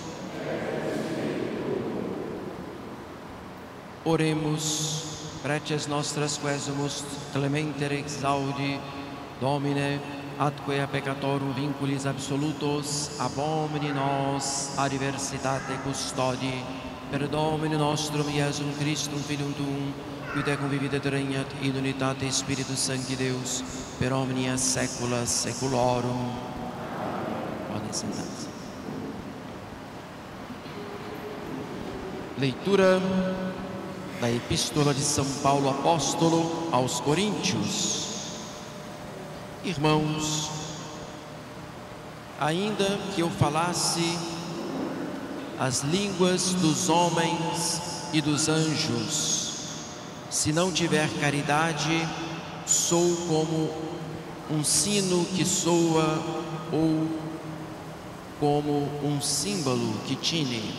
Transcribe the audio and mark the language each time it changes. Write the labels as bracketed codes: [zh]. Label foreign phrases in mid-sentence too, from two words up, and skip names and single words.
[la] Oremus, preces nostras quesumus clementer exaudi, Domine, atque a peccatorum vinculis absolutos, abomini nos adversitate custodi, per Domine nostrum Iesum Christum Filium Tuum, qui tecum vivit et regnat in unitate Spiritus Sancti Deus, per omnia saecula saeculorum. [pt] Podem sentar-se. Leitura da Epístola de São Paulo Apóstolo aos Coríntios. Irmãos, ainda que eu falasse as línguas dos homens e dos anjos, se não tiver caridade, sou como um sino que soa ou como um símbolo que tine.